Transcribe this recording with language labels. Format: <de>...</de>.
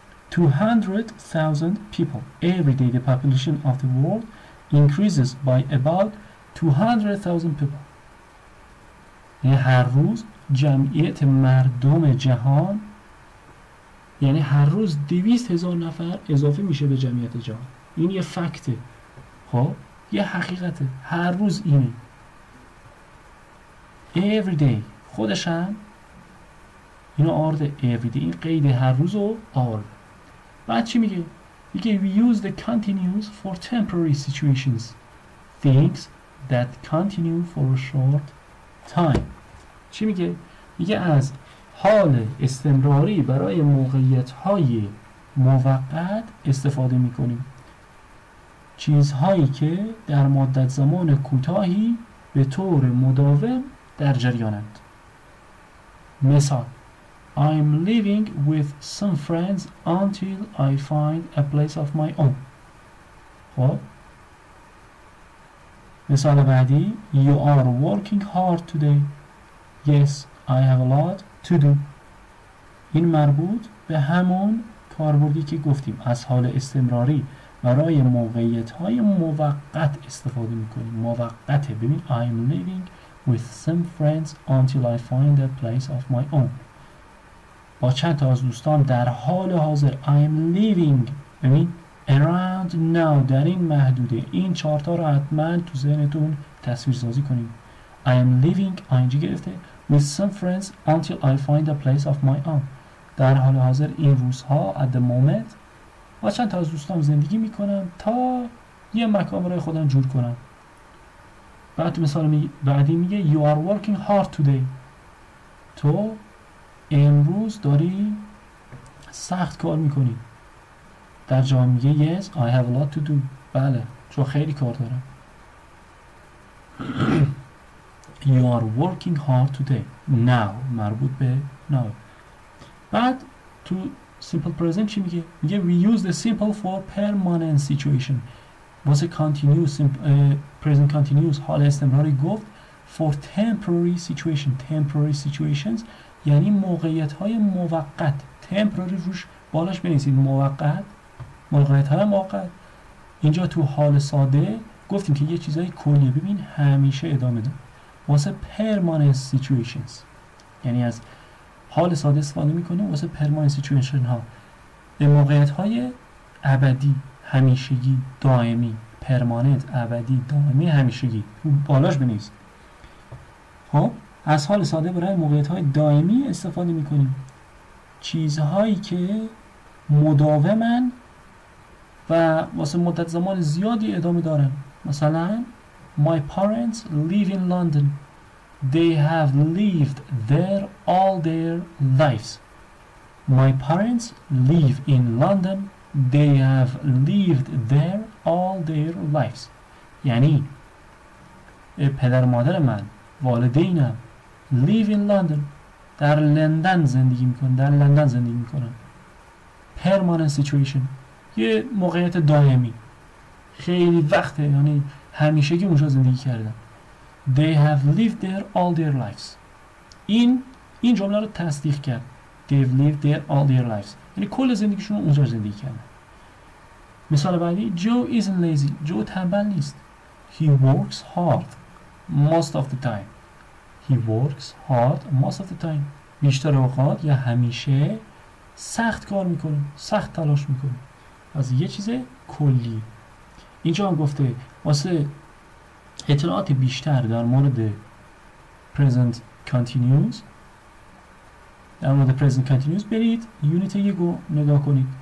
<en>200,000 people. Every day the population of the world increases by about 200,000 people.</en> <fa>یعنی هر روز جمعیت مردم جهان، یعنی هر روز 200,000 نفر اضافه میشه به جمعیت جهان. این یه فکته، خب یه حقیقته، هر روز اینه. every day خودش هم اینو آرده every day، این قید هر روز رو آرده. بعد چی میگه؟ میگه</fa> <en>we use the continuous for temporary situations, things that continue for a short time.</en> <fa>چی میگه؟ میگه از حال استمراری برای موقعیت‌های موقت استفاده میکنیم، چیزهایی که در مدت زمان کوتاهی به طور مداوم در جریانند. مثال</fa> <en>I'm living with some friends until I find a place of my own.</en> <fa>خب مثال بعدی</fa> <en>You are working hard today. Yes, I have a lot to do.</en> <fa>این مربوط به همون کاربردی که گفتیم، از حال استمراری برای موقعیت‌های موقت استفاده می‌کنیم. موقته. ببین</fa> <en>I'm living with some friends until I find a place of my own.</en> <fa>با چند تا از دوستان در حال حاضر</fa> <en>I'm living.</en> <fa>ببین</fa> <en>around now</en> <fa>در این محدوده. این چهارتا رو حتما تو ذهنتون تصویر سازی کنیم.</fa> <en>I am living ING</en> <fa>گرفته</fa> <en>with some friends until I find a place of my own.</en> <fa>در حال حاضر این روزها</fa> <en>at the moment</en> <fa>با چند تا از دوستان زندگی میکنم تا یه مکان برای خودم جور کنم. بعد مثال بعدی میگه</fa> <en>You are working hard today.</en> <fa>تو امروز داری سخت کار میکنی. در جا میگه</fa> <en>Yes, I have a lot to do.</en> <fa>بله چون خیلی کار دارم.</fa> <en>You are working hard today. Now</en> <fa>مربوط به</fa> <en>now.</en> <fa>بعد تو simple present چی میگه؟ میگه</fa> <en>we use the simple for permanent situation.</en> <fa>واسه continuous present continuous حال استمراری گفت</fa> <en>for temporary situation.</en> <fa>temporary situations یعنی موقعیت های موقت. temporary روش بالاش بنویسید موقت، موقعیت های موقت. اینجا تو حال ساده گفتیم که یه چیزای کلیه. ببین همیشه ادامه ده. واسه permanent situations یعنی از حال ساده استفاده میکنیم واسه</fa> <en>permanent situation</en> <fa>ها، به موقعیت های ابدی، همیشگی، دائمی. permanent ابدی، دائمی، همیشگی. بالاش بنویس. خب از حال ساده برای موقعیت های دائمی استفاده میکنیم، چیزهایی که مداومن و واسه مدت زمان زیادی ادامه دارن. مثلا</fa> <en>My parents live in London. They have lived there all their lives. My parents live in London. They have lived there all their lives.</en> <fa>یعنی پدر مادر من، والدینم</fa> <en>live in London</en> <fa>در لندن زندگی میکنن. در لندن زندگی میکنن.</fa> <en>Permanent situation</en> <fa>یه موقعیت دائمی، خیلی وقته، یعنی همیشگی اونجا زندگی کردن.</fa> <en>They have lived there all their lives.</en> <fa>این جمله رو تصدیق کرد.</fa> <en>They've lived there all their lives</en> <fa>یعنی کل زندگیشون رو اونجا زندگی کردن. مثال بعدی</fa> <en>Joe isn't lazy.</en> <fa>جو تنبل نیست.</fa> <en>He works hard most of the time. He works hard most of the time.</en> <fa>بیشتر اوقات یا همیشه سخت کار میکنه، سخت تلاش میکنه. از یه چیز کلی. اینجا هم گفته واسه اطلاعات بیشتر در مورد present continuous، در مورد present continuous برید یونیت 1 رو نگاه کنید.</fa>